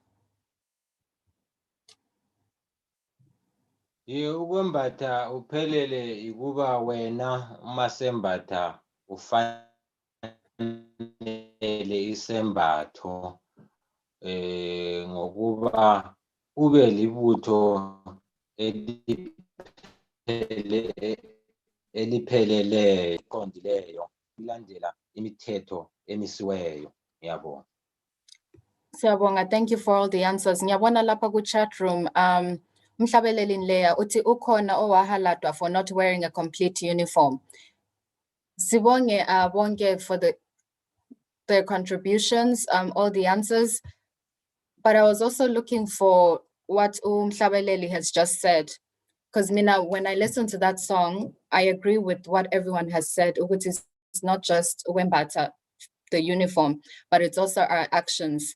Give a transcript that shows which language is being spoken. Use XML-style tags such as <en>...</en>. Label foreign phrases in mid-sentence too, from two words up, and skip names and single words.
<nd>Ukwembatha uphelele ikuba wena uma sembatha ufanele isembatho ngokuba ube libutho elipheleleyo iqondileyo ilandela imithetho emisiweyo. Ngiyabonga. Siyabonga.</nd> <en>Thank you for all the answers.</en> <nd>Ngiyabona lapha ku</nd> <en>chat room</en> <nd>Mhlabeleli Nleya uthi ukhona owahaladwa</nd> <en>for not wearing a complete uniform.</en> <nd>Sibonge bonke</nd> <en>for their contributions, all the answers. But I was also looking for what Mhlabeleli has just said. Because Mina, when I listen to that song, I agree with what everyone has said, which is it's not just Wembata, the uniform, but it's also our actions.</en>